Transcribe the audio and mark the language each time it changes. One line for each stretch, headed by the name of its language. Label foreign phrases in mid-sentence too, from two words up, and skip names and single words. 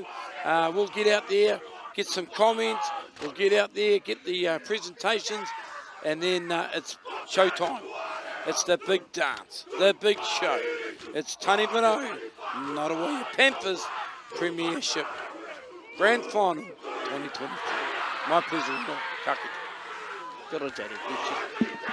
English: We'll get out there, get some comments. We'll get out there, get the presentations, and then it's showtime. It's the big dance, the big show. It's Taniwharau, Ngārawaya Panthers Premiership Grand Final 2023. My pleasure, Rino.
Māori: Ka kite.
English: Good on, JD.